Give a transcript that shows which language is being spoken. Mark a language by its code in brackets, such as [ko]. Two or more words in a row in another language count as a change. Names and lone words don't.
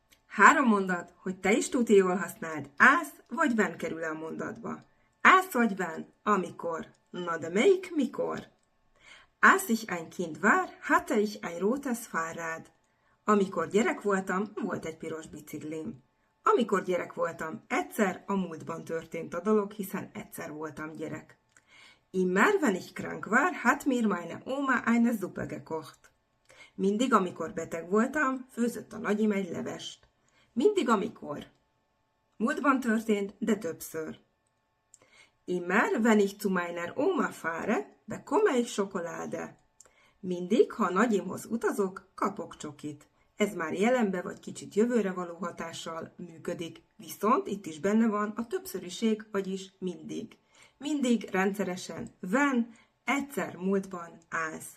[hu] 3 mondat, hogy te is tuti jól használd, ász vagy ven kerül a mondatba. Ász vagy ven, amikor. Na de melyik mikor? [de] Als ich ein Kind war, hatte ich ein rotes Fahrrad. [hu] Amikor gyerek voltam, volt egy piros biciklim. Amikor gyerek voltam, egyszer a múltban történt a dolog, hiszen egyszer voltam gyerek. [de] Immer, wenn ich krank war, hat mir meine Oma eine Suppe gekocht. [hu] Mindig, amikor beteg voltam, főzött a nagyim egy levest. Mindig, amikor. Múltban történt, de többször. [de] Immer, wenn ich zu meiner Oma fahre, bekomme ich Schokolade. [hu] Mindig, ha a nagyimhoz utazok, kapok csokit. Ez már jelenbe vagy kicsit jövőre való hatással működik, viszont itt is benne van a többszöriség, vagyis mindig. Mindig, rendszeresen, when, egyszer múltban állsz.